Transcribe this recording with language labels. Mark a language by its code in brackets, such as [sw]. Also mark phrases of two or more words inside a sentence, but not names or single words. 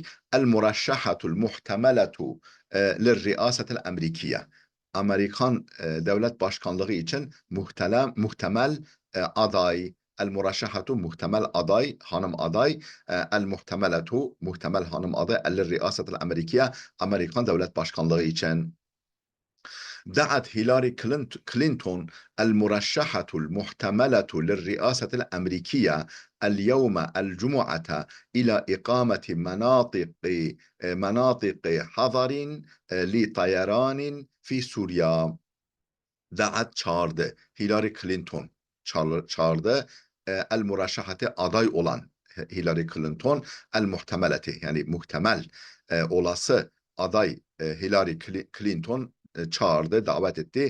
[ar] المرشحة المحتملة للرئاسة الأمريكية. [tr] Amerikan devlet başkanlığı için muhtemel aday. [ar] المرشحة [tr] muhtemel aday, hanım aday. [ar] المحتملة [tr] muhtemel hanım aday. [ar] الرئاسة الأمريكية. [tr] Amerikan devlet başkanlığı için. [ar] دعت هيلاري كلينتون المرشحة المحتملة للرئاسة الأمريكية اليوم الجمعة إلى إقامة مناطق حظر لطيران في سوريا. [tr] Çağırdı. Hillary Clinton çağırdı. [ar] المرشحة [tr] aday olan Hillary Clinton [ar] المحتملة [tr] yani muhtemel olası aday Hillary Clinton çağırdı, davet etti.